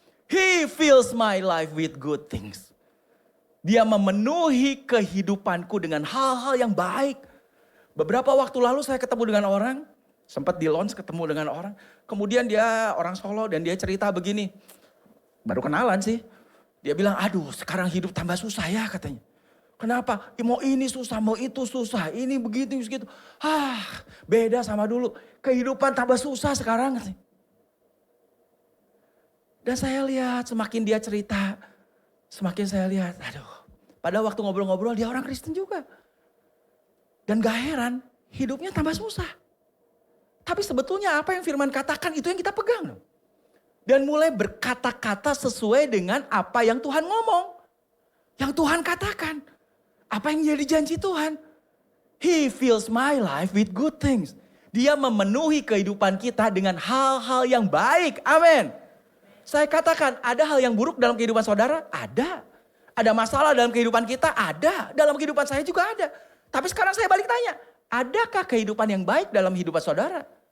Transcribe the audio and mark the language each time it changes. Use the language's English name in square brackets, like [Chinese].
[English] He fills my life with good things. [Indonesian] Dia memenuhi kehidupanku dengan hal-hal yang baik. Beberapa waktu lalu saya ketemu dengan orang. Sempat di launch ketemu dengan orang. Kemudian dia orang Solo dan dia cerita begini. Baru kenalan sih. Dia bilang aduh sekarang hidup tambah susah ya katanya. Kenapa? Mau ini susah, mau itu susah. Ini begitu, begitu. Beda sama dulu. Kehidupan tambah susah sekarang katanya. Dan saya lihat semakin dia cerita, semakin saya lihat, aduh. Pada waktu ngobrol-ngobrol dia orang Kristen juga. Dan gak heran, hidupnya tambah susah. Tapi sebetulnya apa yang firman katakan itu yang kita pegang. Dan mulai berkata-kata sesuai dengan apa yang Tuhan ngomong. Yang Tuhan katakan. Apa yang jadi janji Tuhan. [English] He fills my life with good things. [Indonesian] Dia memenuhi kehidupan kita dengan hal-hal yang baik. Amin. Saya katakan, ada hal yang buruk dalam kehidupan saudara? Ada. Ada masalah dalam kehidupan kita? Ada. Dalam kehidupan saya juga ada. Tapi sekarang saya balik tanya, adakah kehidupan yang baik dalam kehidupan saudara?